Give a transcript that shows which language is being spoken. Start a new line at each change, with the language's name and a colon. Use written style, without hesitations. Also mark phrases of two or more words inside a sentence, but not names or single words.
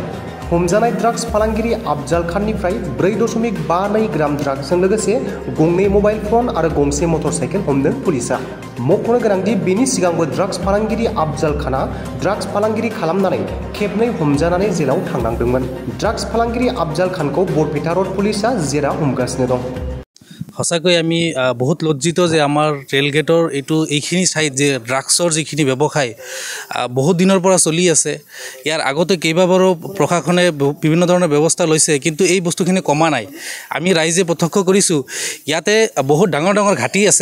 Bodo: हमजानाय ड्राग्स फालांगिरि आफजाल खाननिफ्राय 4.52 ग्राम ड्राग्सजों लोगोसे गंनै मबाइल फन आरो गंसे मटरसाइकेल हमदों पुलिसा। मख'नो गोनांदि बेनि सिगांबो ड्राग्स फालांगिरि आफजाल खाना ड्राग्स फालांगिरि खालामनानै खेबनै हमजानानै जेलाव थांनांदोंमोन। ड्राग्स फालांगिरि आफजाल खानखौ बरपेटा रोड पुलिसा जेरा हमगासिनो दं।
Assamese: সঁচাকৈ আমি বহুত লজ্জিত যে আমাৰ ৰেল গেটৰ এইখিনি ঠাইত যে ড্ৰাগছৰ যিখিনি ব্যৱসায় বহুত দিনৰ পৰা চলি আছে। ইয়াৰ আগতে কেইবাবাৰো প্ৰশাসনে বিভিন্ন ধৰণৰ ব্যৱস্থা লৈছে, কিন্তু এই বস্তুখিনি কমা নাই। আমি ৰাইজে প্ৰত্যক্ষ কৰিছোঁ ইয়াতে বহুত ডাঙৰ ডাঙৰ ঘাটি আছে।